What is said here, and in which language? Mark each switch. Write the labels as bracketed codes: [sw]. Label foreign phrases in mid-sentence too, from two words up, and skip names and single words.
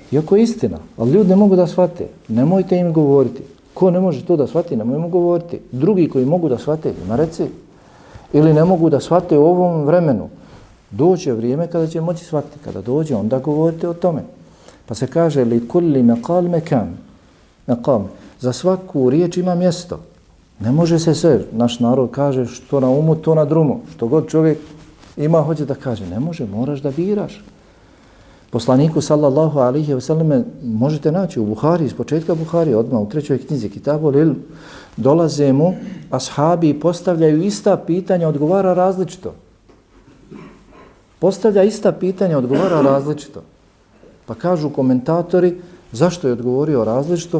[bs] Iako je istina, ali ljudi ne mogu da shvate. Nemojte im govoriti. Ko ne može to da shvati, nemojmo govoriti. Drugi koji mogu da shvate, ima reci. Ili ne mogu da shvate u ovom vremenu. Doće vrijeme kada će moći shvatiti. Kada dođe, onda govorite o tome. Pa se kaže [ar] لكل مقال مكان مقام. [bs] Za svaku riječ ima mjesto. Ne može se sve. Naš narod kaže što na umu, to na drumu. Što god čovjek ima, hoće da kaže. Ne može, moraš da biraš. Poslaniku [ar] صلى الله عليه وسلم [bs] možete naći u Buhari, iz početka Buhari, odmah u 3. knjizi Kitabul Ilm, dolaze mu ashabi i postavljaju ista pitanja, odgovara različito. Postavlja ista pitanja, odgovara različito. Pa kažu komentatori, zašto je odgovorio različito?